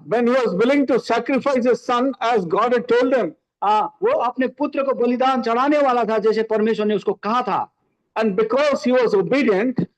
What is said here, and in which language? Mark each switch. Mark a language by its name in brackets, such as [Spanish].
[English] When he was willing to sacrifice his son as God had told him. [Hindi] वो अपने पुत्र को बलिदान चढ़ाने वाला था जैसे परमेश्वर ने उसको कहा था। [English] And because he was obedient,